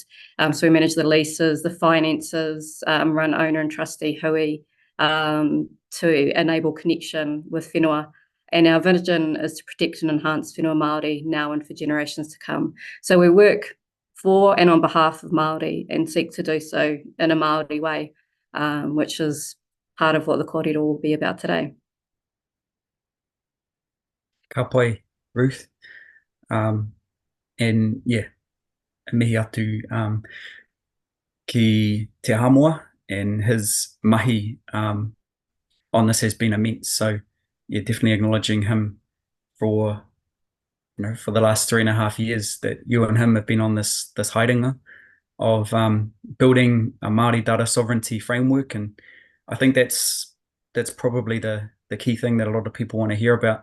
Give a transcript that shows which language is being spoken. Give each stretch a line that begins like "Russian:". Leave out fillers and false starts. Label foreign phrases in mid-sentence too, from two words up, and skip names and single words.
English: So we manage the leases, the finances, run owner and trustee hui to enable connection with whenua. And our vision is to protect and enhance
Māori: whenua Māori
English: now and for generations to come. So we work for and on behalf of Māori and seek to do so in a Māori way, which is part of what the kōrero will be about today.
Māori: Ka pai,
English: Ruth. And yeah,
Māori: mihi atu ki te Hamua,
English: and his mahi on this has been immense. So yeah, definitely acknowledging him for for the last 3.5 years that you and him have been on this haerenga of building a Māori Data Sovereignty framework, and I think that's probably the key thing that a lot of people want to hear about.